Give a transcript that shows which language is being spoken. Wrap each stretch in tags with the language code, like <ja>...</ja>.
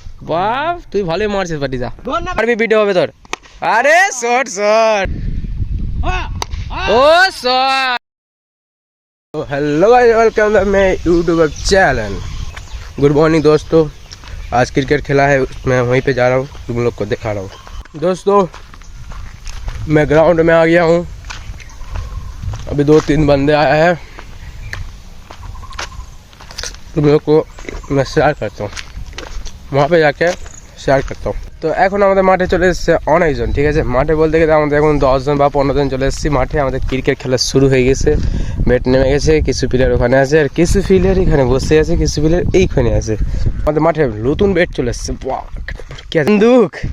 <bn>বাপ তুই ভালোই মারছিস পাটিদা, পারবি ভিডিও হবে তোর। আরে shot shot O shot.</bn> <en>Hello guys, welcome to my YouTube channel.</en> <hi>Good morning दोस्तों, आज क्रिकेट खेला है, मैं वहीं पे जा रहा हूँ, तुम लोग को दिखा रहा हूँ। दोस्तों मैं ग्राउंड में आ गया हूँ, अभी 2-3 बंदे आए हैं, तुम लोग को मैं शेयर करता हूँ, वहाँ पे जाके शेयर करता हूँ।</hi> <bn>তো এখন আমাদের মাঠে চলে এসেছে অনেকজন, ঠিক আছে। মাঠে বলতে গেলে আমাদের এখন 10 জন বা 15 জন চলে এসেছি মাঠে। আমাদের ক্রিকেট খেলা শুরু হয়ে গেছে, ব্যাট নেমে গেছে, কিছু প্লেয়ার ওখানে আছে আর কিছু প্লেয়ার এখানে বসে আছে, কিছু প্লেয়ার এইখানে আছে। আমাদের মাঠে নতুন ব্যাট চলে এসেছে, কি বন্দুক।</bn>